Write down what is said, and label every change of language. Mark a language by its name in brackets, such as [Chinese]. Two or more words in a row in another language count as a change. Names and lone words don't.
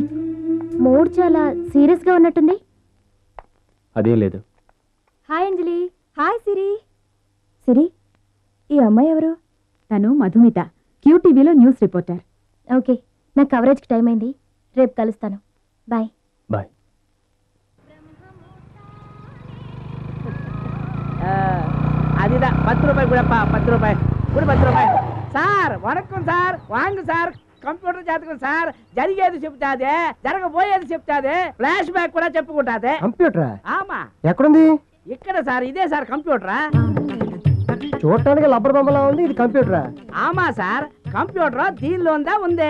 [Telugu] మూడ్ చాలా సీరియస్ గా ఉన్నట్టుంది. అదేం లేదు. హాయ్ అంజలి. హాయ్ సిరి. సిరి, ఈ అమ్మాయి ఎవరు? తను మధుమిత, QTVలో న్యూస్ రిపోర్టర్. ఓకే, నా కవరేజ్కి టైం అయింది. రేపు కలుస్తాను. బాయ్. బాయ్. [Tamil] அதுதான் 10 ரூபாய் கூடப்பா, 10 ரூபாய் கூட, 10 ரூபாய் సార్. வணக்கம் சார், வாங்க சார். [Telugu] కంప్యూటర్ జాతకం సార్. జరిగేది చెప్తాదే, జరగబోయేది చెప్తాదే, ఫ్లాష్ బ్యాక్ కూడా చెప్పుకుంటాదే. కంప్యూటరా? ఆమా. ఎక్కడుంది? ఇక్కడ సార్, ఇదే సార్ కంప్యూటరా. చూడటానికి లబ్బర్ బొమ్మలా ఉంది. ఇది కంప్యూటరా? ఆమా సార్, కంప్యూటర్ దీనిలో ఉంది.